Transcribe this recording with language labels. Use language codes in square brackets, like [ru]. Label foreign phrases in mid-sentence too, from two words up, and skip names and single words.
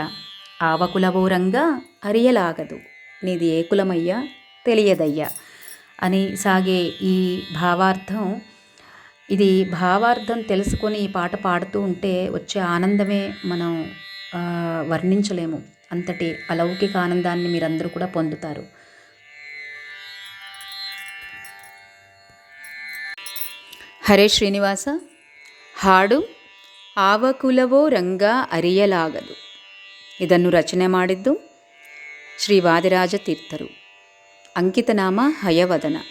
[kn] ಆವಕುಲವೋರಂಗಾ ಅರಿಯಲಾಗದು, [te] నీది ఏ కులమయ్యా తెలియదయ్యా అని సాగే ఈ భావార్థం. ఇది భావార్థం తెలుసుకొని ఈ పాట పాడుతూ ఉంటే వచ్చే ఆనందమే మనం వర్ణించలేము. అంతటి అలౌకిక ఆనందాన్ని మీరందరూ కూడా పొందుతారు. [kn] ಹರೇ ಶ್ರೀನಿವಾಸ. ಹಾಡು ಆವಕುಲವೋ ರಂಗ ಅರಿಯಲಾಗದು. ಇದನ್ನು ರಚನೆ ಮಾಡಿದ್ದು ಶ್ರೀ ವಾದಿರಾಜ ತೀರ್ಥರು. ಅಂಕಿತನಾಮ ಹಯವದನ.